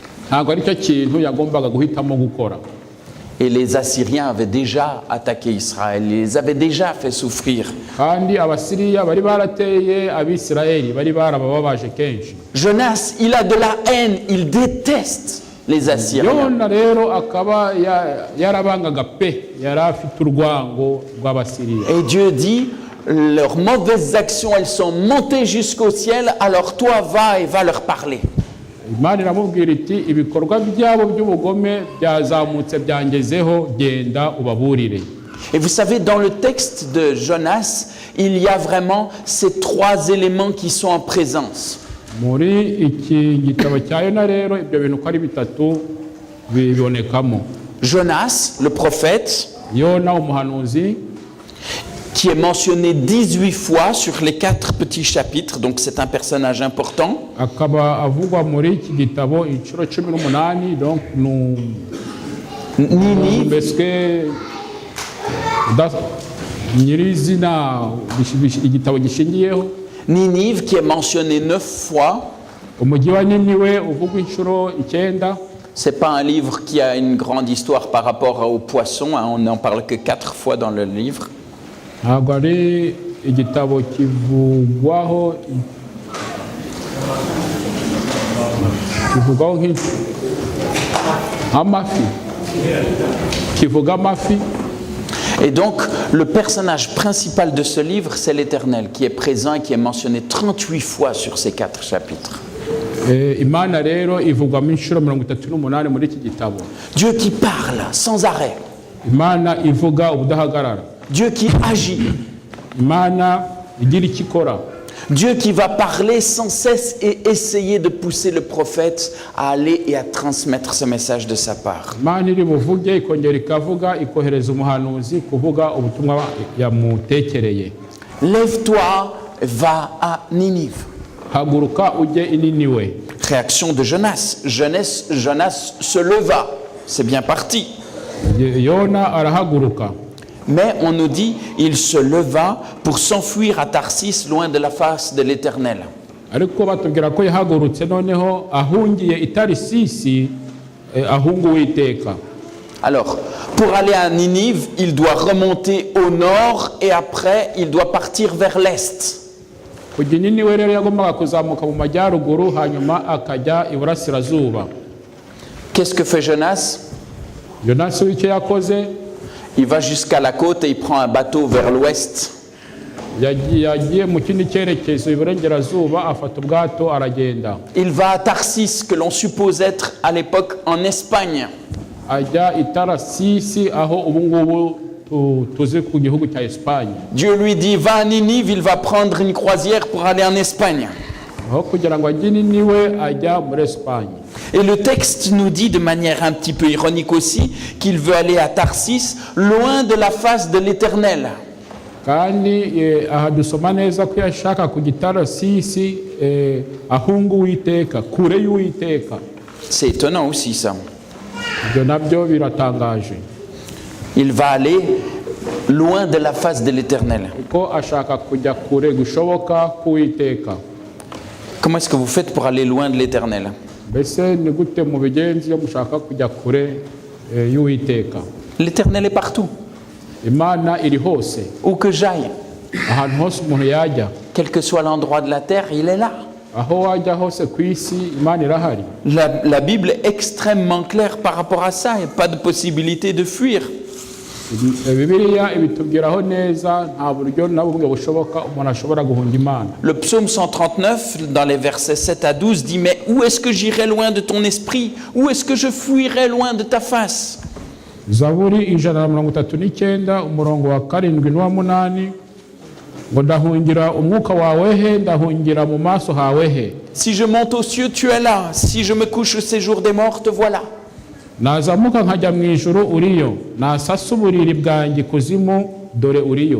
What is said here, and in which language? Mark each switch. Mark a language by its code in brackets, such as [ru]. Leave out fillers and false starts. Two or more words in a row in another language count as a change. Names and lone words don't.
[fr] Et les Assyriens avaient déjà attaqué Israël, ils les avaient déjà fait souffrir. Jonas, il a de la haine, il déteste. les Assyriens. [rw] yona rero akaba yarabangaga pe yari afite urwango rw'abasiriya. [fr] Et Dieu dit, leurs mauvaises actions, elles sont montées jusqu'au ciel, alors toi va et va leur parler. [rw] Imana iramubwira iti ibikorwa byabo by'ubugome byazamutse byangezeho, genda ubaburire. [fr] Et vous savez, dans le texte de Jonas, il y a vraiment ces trois éléments qui sont en présence. [rw] Muri iki gitabo cya Yona rero ibyo bintu ko ari bitatu bibonekamo. [fr] Jonas, le prophète, [rw] Yona umuhanuzi, [fr] qui est mentionné 18 fois sur les 4 petits chapitres, donc c'est un personnage important. [rw] akaba avugwa muri iki gitabo inshuro 18, donc Ninive, mbese nyirizina igitabo gishingiyeho. [fr] Ninive qui est mentionné 9 fois. [rw] Umujyi wa Niniwe uvugwa inshuro 9. [fr] C'est pas un livre qui a une grande histoire par rapport aux poissons, hein, on n'en parle que 4 fois dans le livre. [rw] Ntabwo ari igitabo kivugwaho nk'amafi, kivuga amafi. [fr] Et donc, le personnage principal de ce livre, c'est l'Éternel, qui est présent et qui est mentionné 38 fois sur ces 4 chapitres. [rw] Imana rero ivugwamo inshuro 38 muri iki gitabo. [fr] Dieu qui parle sans arrêt. [rw] Imana ivuga ubudahagarara. [fr] Dieu qui agit. [rw] Imana igira icyo ikora. [fr] Dieu qui va parler sans cesse et essayer de pousser le prophète à aller et à transmettre ce message de sa part. [rw] Imana iri buvuge ikongera ikavuga ikohereza umuhanuzi kuvuga ubutumwa yamutekereye. [fr] Lève-toi, va à Ninive. [rw] Haguruka ujye i Niniwe. [fr] Réaction de Jonas. Jonas se leva. C'est bien parti. [rw] Yona arahaguruka. [fr] Mais on nous dit, il se leva pour s'enfuir à Tarsis, loin de la face de l'Éternel. [rw] Ariko batubwira ko yahagurutse noneho ahungiye i Tarisisi, ahunga Uwiteka. [fr] Alors, pour aller à Ninive, il doit remonter au nord et après, il doit partir vers l'est. [rw] Kujya i Niniwe rero yagombaga kuzamuka mu majyaruguru hanyuma akajya iburasirazuba. [fr] Qu'est-ce que fait Jonas? [rw] Yonasi w'icyo yakoze, [fr] Il va jusqu'à la côte et il prend un bateau vers l'ouest. [rw] yagiye mu kindi cyerekezo iburengerazuba afata ubwato aragenda. [fr] Il va à Tarsis, que l'on suppose être à l'époque en Espagne. [rw] Ajya i Tarasisi aho ubu ngubu tuzi ku gihugu cya Espagne. [fr] Dieu lui dit, va à Ninive, il va prendre une croisière pour aller en Espagne. [rw] Aho kugira ngo ajye i Niniwe ajya muri Espagne. [fr] Et le texte nous dit de manière un petit peu ironique aussi qu'il veut aller à Tarsis, loin de la face de l'Éternel. [rw] Kandi aha dusoma neza ko yashaka kujya i Tarasisi ahunga Uwiteka, kure y'Uwiteka. [fr] C'est étonnant aussi ça. [rw] Ibyo nabyo biratangaje. [fr] Il va aller loin de la face de l'Éternel. [rw] Kuko ashaka kujya kure gushoboka k'Uwiteka. [fr] Comment est-ce que vous faites pour aller loin de l'Éternel? [rw] Mbese ni gute mu bigenzi iyo mushaka kujya kure y'Uwiteka? [fr] L'Éternel est partout. [rw] Imana iri hose, [fr] Où que j'aille, [rw] ahantu hose umuntu yajya, [fr] quel que soit l'endroit de la terre, il est là. [rw] aho wajya hose ku isi Imana irahari. [fr] La Bible est extrêmement claire par rapport à ça. Il n'y a pas de possibilité de fuir. [rw] Bibiliya ibitubwiraho neza, nta buryo na bumwe bushoboka umuntu ashobora guhunga Imana. [fr] Le psaume 139, dans les versets 7 à 12, dit « Mais où est-ce que j'irai loin de ton esprit? Où est-ce que je fuirai loin de ta face ?» [rw] Zaburi 139 umurongo wa 7 n'uwa 8 ngo ndahungira umwuka wawe he, ndahungira mu maso hawe he. [fr] Si je monte aux cieux, tu es là. Si je me couche au séjour des morts, te voilà. [rw] Nazamuka nkajya mu ijuru uriyo, nasasa uburiri bwanjye kuzimu dore uriyo.